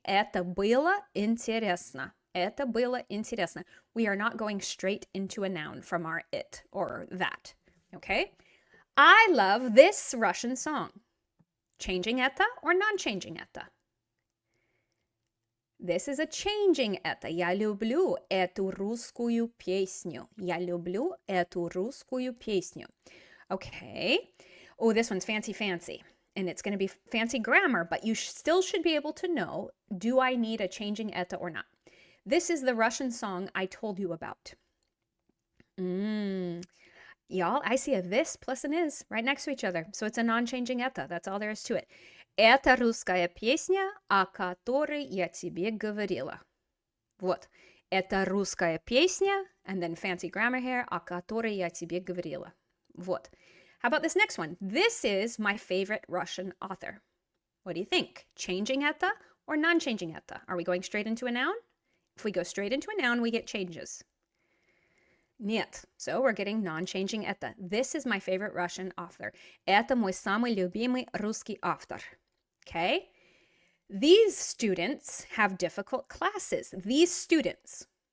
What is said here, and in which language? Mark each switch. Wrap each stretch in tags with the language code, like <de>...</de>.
<ru>Это было интересно. Это было интересно.</ru> <en>We are not going straight into a noun from our it or that. Okay? I love this Russian song. Changing это or non-changing это? This is a changing это.</en> <ru>Я люблю эту русскую песню. Я люблю эту русскую песню.</ru> <en>Okay. Oh, this one's fancy. And it's going to be fancy grammar, but you still should be able to know, do I need a changing это or not? This is the Russian song I told you about. Y'all, I see a this plus an is right next to each other. So it's a non-changing это. That's all there is to it.</en> <ru>Это русская песня, о которой я тебе говорила. Вот. Это русская песня,</ru> <en>and then fancy grammar here,</en> <ru>о которой я тебе говорила.</ru> <en>Вот. How about this next one? This is my favorite Russian author. What do you think? Changing это or non-changing это? Are we going straight into a noun? If we go straight into a noun, we get changes. Нет. So we're getting non-changing это. This is my favorite Russian author.</en> <ru>Это мой самый любимый русский автор.</ru> <en>Okay? These students have difficult classes. These students.</en>